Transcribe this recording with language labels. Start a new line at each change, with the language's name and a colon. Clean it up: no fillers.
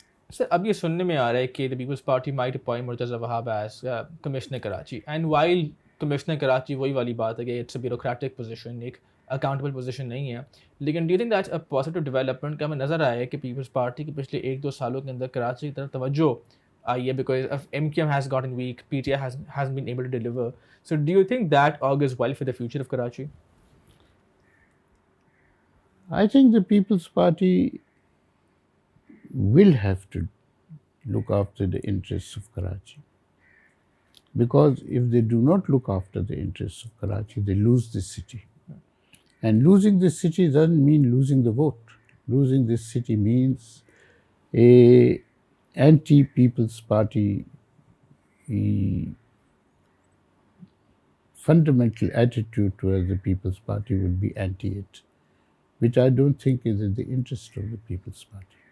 Urdu: سر اب یہ سننے میں آ رہا ہے کہ
English: the People's Party might appoint Murtaza Wahab as commissioner Karachi,
Urdu: and while commissioner Karachi وہی والی بات ہے کہ
English: it's a bureaucratic position,
Urdu: ایک
English: accountable position
Urdu: نہیں ہے. لیکن
English: do you think that's a positive development
Urdu: کا ہمیں نظر آیا ہے کہ پیپلز پارٹی کے پچھلے 1-2 سالوں کے اندر کراچی کی طرف توجہ آئی ہے،
English: Because M Q M has gotten weak, P T I has been able to deliver. So do you think that augurs well for the future of Karachi? I think the People's Party will have to look after the interests of Karachi. Because if they do not look after the interests of Karachi, they lose this city. And losing this city doesn't mean losing the vote. Losing this city means a anti-People's Party fundamental attitude towards the People's Party would be anti-it, which I don't think is in the interest of the People's Party.